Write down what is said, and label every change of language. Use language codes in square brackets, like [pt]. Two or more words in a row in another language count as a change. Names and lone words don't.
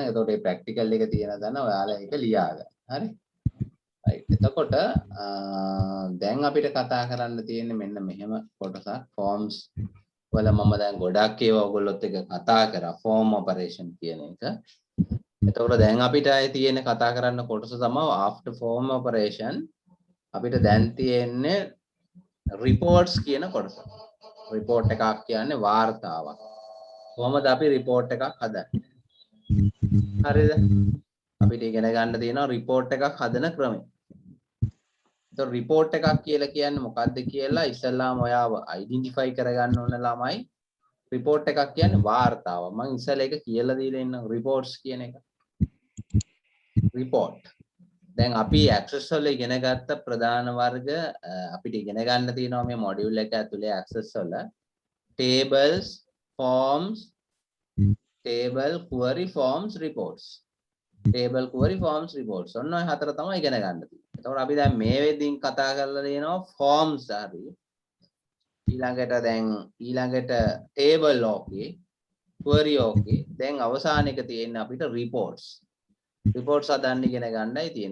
[si] එතකොට ඒ practical එක තියෙන දන ඔයාලා ඒක ලියා ගන්න. හරි. right. එතකොට දැන් අපිට කතා කරන්න තියෙන්නේ මෙන්න මෙහෙම කොටසක් forms වල මම දැන් ගොඩක් ඒවා ඔයගොල්ලොත් එක්ක කතා කරා [en] form operation [si] කියන එක. එතකොට දැන් අපිට ආයේ තියෙන කතා කරන්න කොටස තමයි [en] after form operation [si] අපිට දැන් තියෙන්නේ reports කියන කොටස. report එකක් කියන්නේ වාර්තාවක්. කොහොමද අපි report එකක් හදන්නේ? හරිද? අපිට ඉගෙන ගන්න තියෙනවා report එකක් හදන ක්‍රමය. ඒතකොට report එකක් කියලා කියන්නේ මොකක්ද කියලා ඉස්සෙල්ලාම ඔයාව identify කරගන්න ඕන ළමයි. report එකක් කියන්නේ වාර්තාව. මම ඉස්සෙල්ලා ඒක කියලා දීලා ඉන්නම් reports කියන එක. report. දැන් අපි access වල ඉගෙන ගත්ත ප්‍රධාන වර්ග අපිට ඉගෙන ගන්න තියෙනවා මේ module එක ඇතුලේ access වල [en] tables, forms, table, query, forms, reports. table, query, forms, reports. [si] ඔන්න ඔය හතර තමයි ඉගෙන ගන්න තියෙන්නේ. එතකොට අපි දැන් මේ වෙද්දින් කතා කරලා තියෙනවා forms හරි. [en] ඊළඟට table okay, query okay. [si] දැන් අවසාන එක තියෙන්නේ අපිට [en] reports. reports [si] හදන්න ඉගෙන ගන්නයි තියෙන්නේ.